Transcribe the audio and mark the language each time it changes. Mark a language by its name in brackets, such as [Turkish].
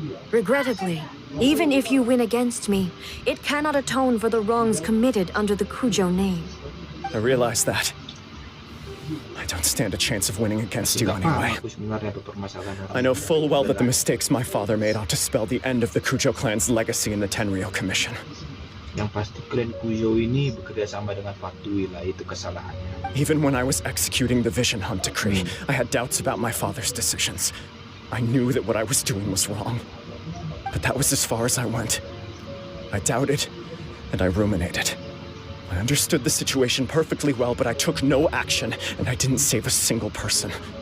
[English] Regrettably, even if you win against me, it cannot atone for the wrongs committed under the Kujo name. I realize that. I don't stand a chance of winning against you anyway. I know full well that the mistakes my father made ought to spell the end of the Kujo clan's legacy in the Tenryou Commission. [Indonesian] Yang pasti klan Kujo ini bekerja sama dengan Fatui lah, itu kesalahannya. [English] Even when I was executing the Vision Hunt decree, I had doubts about my father's decisions. I knew that what I was doing was wrong. But that was as far as I went. I doubted, and I ruminated. I understood the situation perfectly well, but I took no action, and I didn't save a single person.